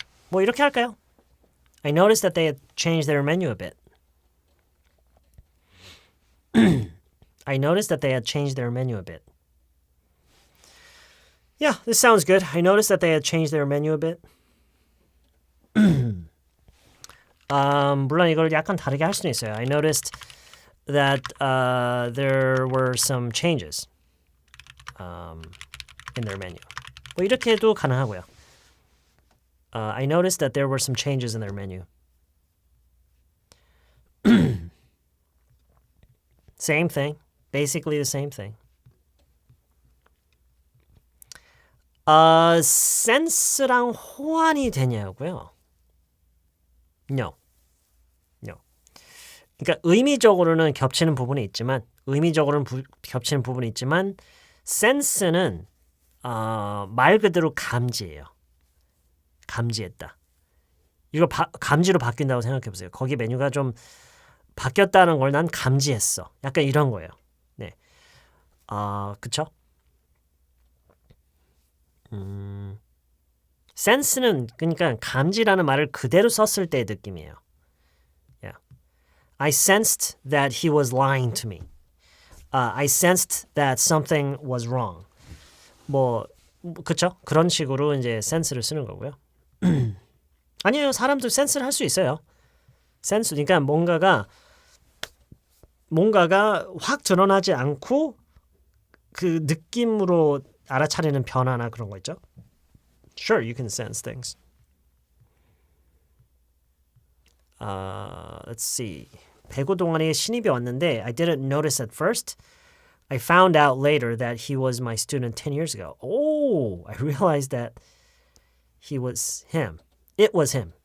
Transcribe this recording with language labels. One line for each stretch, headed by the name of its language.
Korean: 뭐 이렇게 할까요?
English: I noticed that they had changed their menu a bit. I noticed that they had changed their menu a bit. Yeah, this sounds good. I noticed that they had changed their menu a bit.
Korean: 물론 이걸 약간 다르게 할 수는 있어요.
English: I noticed that there were some changes in their menu.
Korean: 뭐 이렇게도 가능하고요.
English: I noticed that there were some changes in their menu. Same thing. Basically the same thing.
Korean: sense랑 호환이 되냐고요?
English: No. No.
Korean: 그러니까 의미적으로는 겹치는 부분이 있지만 겹치는 부분이 있지만 sense는 말 그대로 감지예요. 감지했다. 이거 감지로 바뀐다고 생각해 보세요. 거기 메뉴가 좀 바뀌었다는 걸 난 감지했어. 약간 이런 거예요. 네. 그쵸? sense는 그러니까 감지라는 말을 그대로 썼을 때의 느낌이에요.
English: Yeah. I sensed that he was lying to me. I sensed that something was wrong.
Korean: 뭐 그쵸? 그런 식으로 이제 sense를 쓰는 거고요. 아니에요. 사람도 센스를 할 수 있어요. 센스. 그러니까 뭔가가 확 드러나지 않고 그 느낌으로 알아차리는 변화나 그런 거 있죠?
English: Sure, you can sense things. Let's see.
Korean: 배구 동아리에 신입이 왔는데
English: I didn't notice at first. I found out later that he was my student 10 years ago. Oh, I realized that he was him. It was him.